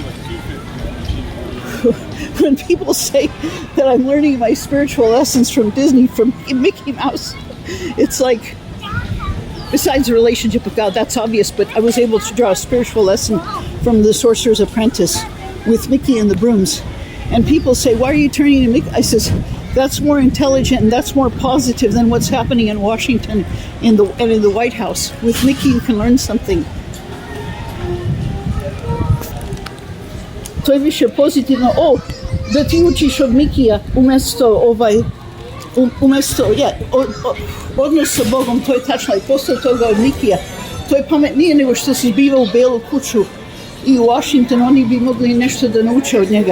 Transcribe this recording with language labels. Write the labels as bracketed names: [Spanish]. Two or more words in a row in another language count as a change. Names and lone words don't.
[English] When people say that I'm learning my spiritual lessons from Disney, from Mickey Mouse, it's like, besides the relationship with God, that's obvious, but I was able to draw a spiritual lesson from The Sorcerer's Apprentice with Mickey and the brooms. And people say, why are you turning to Mickey? I says, that's more intelligent and that's more positive than what's happening in Washington and in the White House. With Mickey, you can learn something. [Serbian] To je više pozitivno. Da ti učiš od Mikija umjesto odnos sa Bogom, to je tačno, i posle toga od Mikija. To je pametnije nego što si zbivao u Belu kuću i u Washington, oni bi mogli nešto da nauče od njega.